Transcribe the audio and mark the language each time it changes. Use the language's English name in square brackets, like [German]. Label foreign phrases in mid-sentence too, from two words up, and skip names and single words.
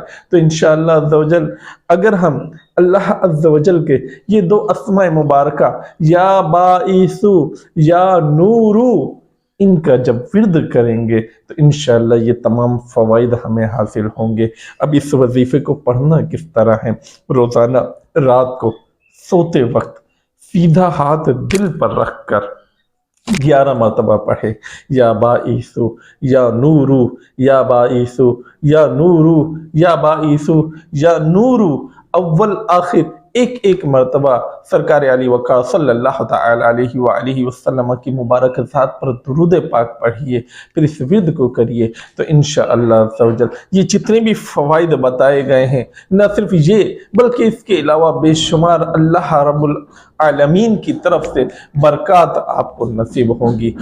[Urdu] تو انشاءاللہ عزوجل اگر ہم اللہ عزوجل کے یہ دو اسماء مبارکہ [Arabic] یا باعثو یا نورو، [Urdu] ان کا جب ورد کریں گے تو انشاءاللہ یہ تمام فوائد ہمیں حاصل ہوں گے۔ اب اس وظیفے کو پڑھنا کس طرح ہے؟ روزانہ رات کو سوتے وقت سیدھا ہاتھ دل پر رکھ کر 11 مرتبہ پڑھے، [Arabic] یا باعثو یا نورو یا باعثو یا نورو یا باعثو یا نورو، [Urdu] اول آخر ایک ایک مرتبہ سرکار علی وقار [Arabic] صلی اللہ تعالی علیہ وآلہ وسلم [Urdu] کی مبارک ذات پر درود پاک پڑھیے، پھر اس ورد کو کریے، تو انشاءاللہ عزوجل یہ جتنے بھی فوائد بتائے گئے ہیں، نہ صرف یہ بلکہ اس کے علاوہ بے شمار [Arabic] اللہ رب العالمین [Urdu] کی طرف سے برکات آپ کو نصیب ہوں گی۔